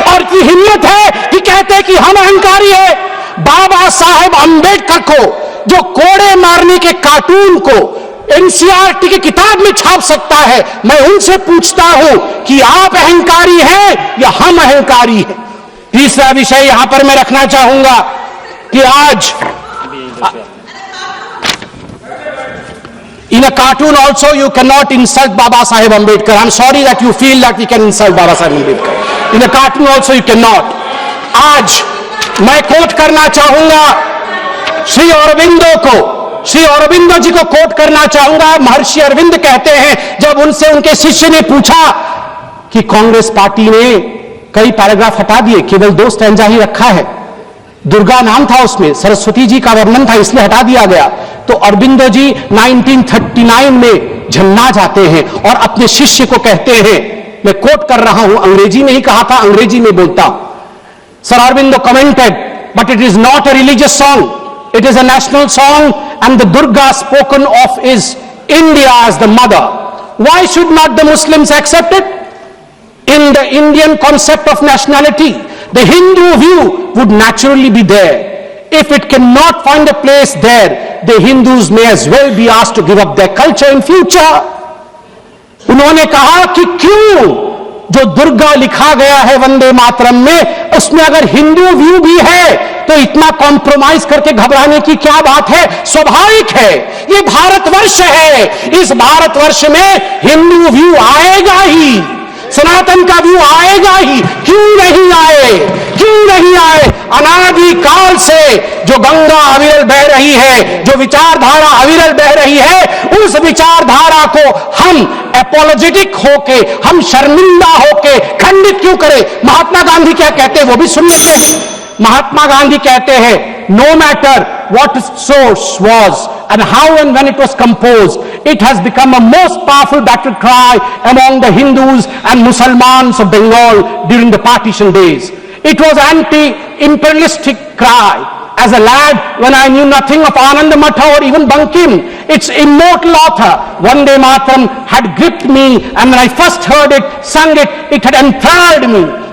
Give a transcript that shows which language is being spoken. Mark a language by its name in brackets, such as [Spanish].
[Hindi] और की हिम्मत है कि कहते हैं कि हम अहंकारी है। बाबा साहेब अंबेडकर को जो कोड़े मारने के कार्टून को एनसीईआरटी की किताब में छाप सकता है, मैं उनसे पूछता हूं कि आप अहंकारी हैं या हम अहंकारी हैं। तीसरा विषय यहां पर मैं रखना चाहूंगा कि आज [English] in a cartoon also you cannot insult Baba Saheb Ambedkar. I'm sorry that you feel that we can insult Baba Saheb Ambedkar. In a cartoon also you cannot. [Hindi] आज मैं कोट करना चाहूंगा श्री अरविंदो को, श्री अरविंदो जी को कोट करना चाहूंगा। महर्षि अरविंद कहते हैं जब उनसे उनके शिष्य ने पूछा कि कांग्रेस पार्टी ने कई पैराग्राफ हटा दिए, केवल 2 स्टैंजा ही रखा है, दुर्गा नाम था उसमें, सरस्वती जी का वर्णन था इसलिए हटा दिया गया, तो अरविंदो जी 1939 में झन्ना जाते हैं और अपने शिष्य को कहते हैं, मैं कोट कर रहा हूं, अंग्रेजी में ही कहा था, अंग्रेजी में बोलता हूं। [English] Sir Aurobindo commented, but it is not a religious song, it is a national song and the Durga spoken of is India as the mother. Why should not the Muslims accept it? In the Indian concept of nationality, the Hindu view would naturally be there. If it cannot find a place there, the Hindus may as well be asked to give up their culture in future. [Hindi] उन्होंने कहा कि क्यों जो दुर्गा लिखा गया है वंदे मातरम में, उसमें अगर हिंदू व्यू भी है तो इतना कॉम्प्रोमाइज करके घबराने की क्या बात है? स्वाभाविक है, ये भारतवर्ष है, इस भारतवर्ष में हिंदू व्यू आएगा ही, सनातन का व्यू आएगा ही। क्यों नहीं आए? क्यों नहीं आए? अनादि काल से जो गंगा अविरल बह रही है, जो विचारधारा अविरल बह रही है, उस विचारधारा को हम एपोलोजेटिक होके, हम शर्मिंदा होके खंडित क्यों करें? महात्मा गांधी क्या कहते हैं वो भी सुन लेते हैं। महात्मा गांधी कहते हैं, [English] no matter what its source was and how and when it was composed, it has become a most powerful battle cry among the Hindus and Muslims of Bengal during the partition days. It was anti-imperialistic cry. As a lad, when I knew nothing of Ananda Matha or even Bankim, its immortal author, Vande Mataram, had gripped me, and when I first heard it, sung it, it had enthralled me.